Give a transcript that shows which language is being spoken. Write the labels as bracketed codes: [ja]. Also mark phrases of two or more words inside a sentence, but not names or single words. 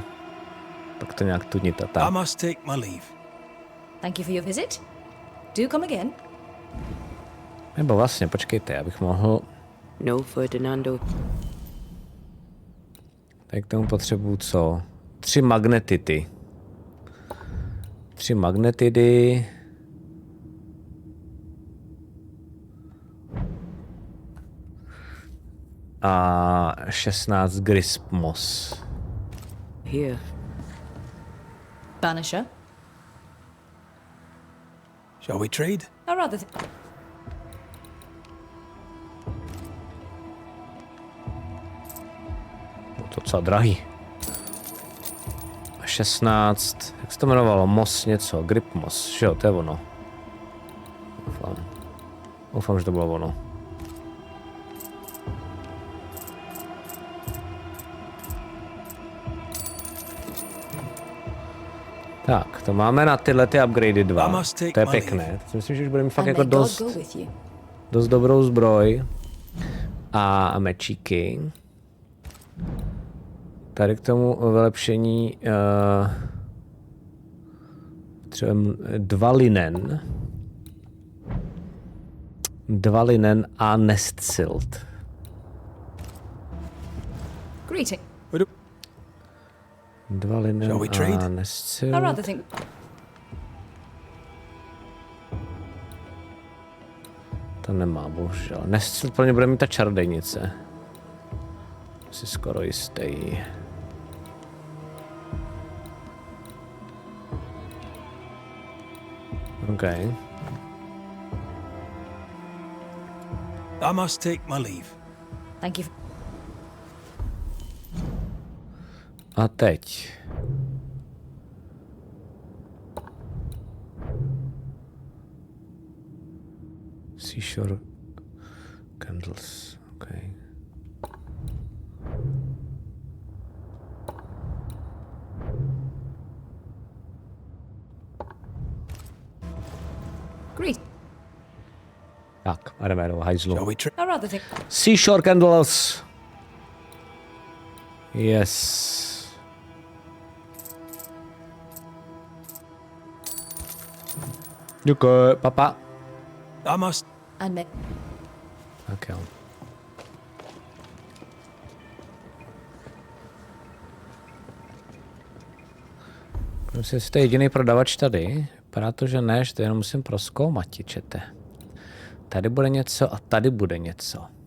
[cs] Pak to nějak tudnit a [en] I [cs] tak. [en] must take my leave. Thank you for your visit. Do come again. [cs] Nebo vlastně, počkejte, abych mohl... No, Ferdinando. Tady k tomu potřebuju co? 3 magnetity. 3 magnetidy. A 16 [en] grisp moss. Here. Banisher? Shall we trade? I rather... [cs] To docela drahý. 16, jak se to jmenovalo? Moss něco, [en] grip moss, [cs] že jo, to je ono. Doufám, že to bylo ono. Tak, to máme na tyhle ty upgradey 2. To je pěkné. To si myslím, že už budeme mít fakt jako dost dobrou zbroj. A mečíky. Tady k tomu vylepšení třeba 2 linen. 2 linen a [en] nest silt. Greeting. [cs] 2 linen a [en] nest silt. I rather think... [cs] To nemá, bohužel. [en] Nest silt [cs] pro ně bude mít ta čarodejnice. Jsi skoro jistý. [en] Okay. I must take my leave. Thank you. [cs] A teď. [en] Seashore candles. Okay. Great. [cs] Tak, a jdeme do hajzlu. [en] I rather think... Seashore candles. Yes. [cs] Děkuji, papa. [en] I must... And me... [cs] Tak jo. Myslím, jestli to je jediný prodavač tady. Vypadá to, že ne, že to jenom musím prozkoumat, čete. Tady bude něco a tady bude něco.